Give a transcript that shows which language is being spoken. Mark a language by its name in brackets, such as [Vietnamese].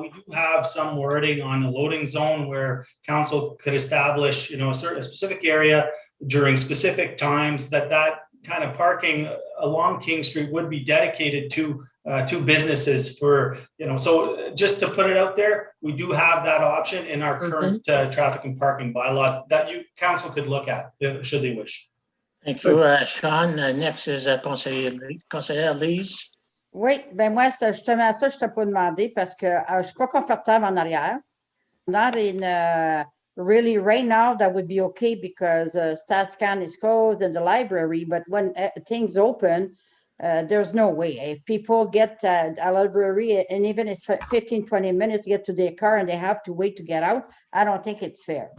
[English] We do have some wording on the loading zone where council could establish, a specific area during specific times that kind of parking along King Street would be dedicated to businesses for, so just to put it out there, we do have that option in our current traffic and parking bylaw that council could look at should they wish. Thank you, Sean. Next is conseillère Lise. [French] Oui, ben moi, c'est justement ça que je t'ai pas demandé parce que je suis pas confortable en arrière. [English] Not in, really, right now, that would be okay because StatsCan is closed and the library, but when things open, there's no way. If people get a library, and even if 15, 20 minutes to get to their car and they have to wait to get out, I don't think it's fair.